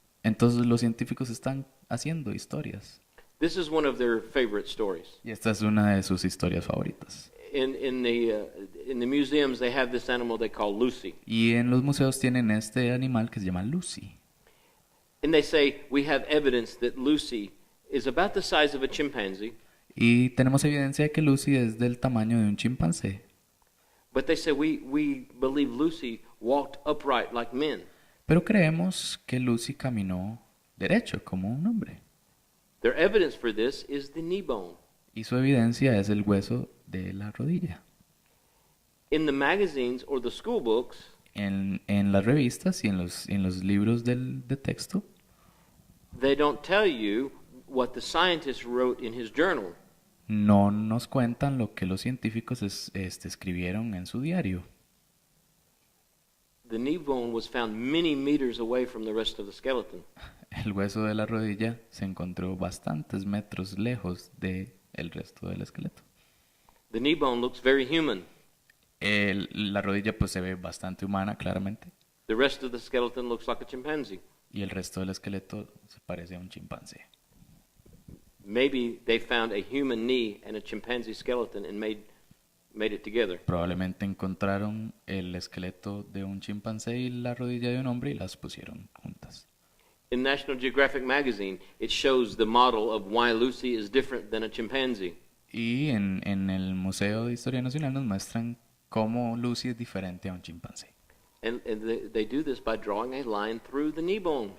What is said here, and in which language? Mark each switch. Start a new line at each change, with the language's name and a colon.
Spanish: Entonces los científicos están haciendo historias.
English: This is one of their favorite stories.
Spanish: Y esta es una de sus historias favoritas.
English: In the museums, they have this animal they call Lucy.
Spanish: Y en los museos tienen este animal que se llama Lucy.
English: And they say, we have evidence that Lucy is about the size of a chimpanzee.
Spanish: Y tenemos evidencia de que Lucy es del tamaño de un chimpancé.
English: But they say, we believe Lucy walked upright like men.
Spanish: Pero creemos que Lucy caminó derecho como un hombre.
English: Their evidence for this is the knee bone.
Spanish: Y su evidencia es el hueso de la rodilla.
English: In the magazines or the school books,
Spanish: En las revistas y en los libros de texto,
English: they don't tell you what the scientist wrote in his journal.
Spanish: no nos cuentan lo que los científicos escribieron en su diario.
English: The knee bone was found many meters away from the rest of the skeleton.
Spanish: El hueso de la rodilla se encontró bastantes metros lejos del resto del esqueleto.
English: The knee bone looks very human.
Spanish: La rodilla pues se ve bastante humana, claramente,
English: The rest of the skeleton looks like a chimpanzee.
Spanish: y el resto del esqueleto se parece a un chimpancé.
English: Maybe they found a human knee and a chimpanzee skeleton and made it together.
Spanish: Probablemente encontraron el esqueleto de un chimpancé y la rodilla de un hombre y las pusieron juntas.
English: In National Geographic magazine, it shows the model of why Lucy is different than a chimpanzee.
Spanish: Y en el Museo de Historia Nacional nos muestran cómo Lucy es diferente a un chimpancé.
English: And they do this by drawing a line through the knee bone.